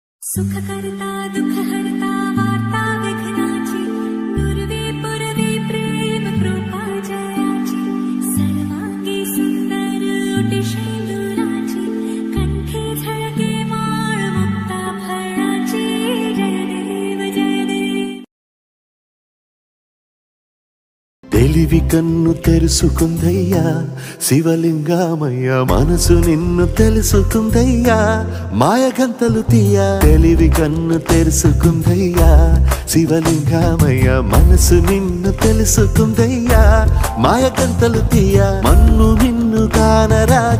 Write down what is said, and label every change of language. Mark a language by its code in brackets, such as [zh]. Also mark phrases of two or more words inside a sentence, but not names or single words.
[mr] सुखकर्ता दुःखहर्ता वार्ता विघ्नाची दुर्वे पुरवे प्रेम कृपा जयाची सर्वांगी सुंदर ओटी शेंदुराची कंठी झळके माळ मुक्ता फळाची जय देव [te] తెలివి కన్ను తెరుసుకుందయ్యా శివలింగమయ్య మనసు నిన్ను తెలుసుకుందయ్యా మాయగంతలు తీయ తెలివి కన్ను తెరుసుకుందయ్యా శివలింగమయ్య మనసు నిన్ను తెలుసుకుందయ్యా మాయగంతలు తీయ మన్ను నిన్ను కానరాక.